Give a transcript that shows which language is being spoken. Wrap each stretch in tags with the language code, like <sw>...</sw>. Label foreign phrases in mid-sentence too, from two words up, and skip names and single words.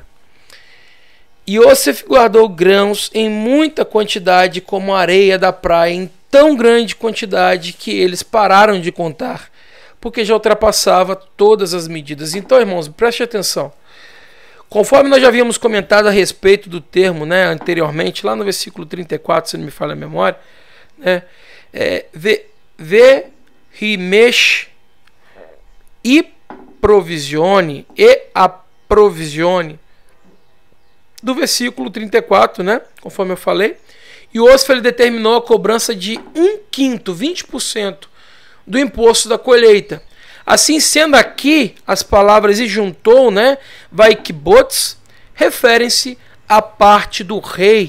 <pt>Yosef guardou grãos em muita quantidade, como a areia da praia, em tão grande quantidade que eles pararam de contar, porque já ultrapassava todas as medidas. Então, irmãos, preste atenção. Conforme nós já havíamos comentado a respeito do termo, né, anteriormente, lá no versículo 34, se não me falha a memória, né, Rimesh e provisione e aprovisione. Do versículo 34, né, conforme eu falei, Iosif ele determinou a cobrança de 1/5, 20% do imposto da colheita. Assim sendo, aqui as palavras e juntou, né, Vaikibotz, referem-se à parte do rei.</pt>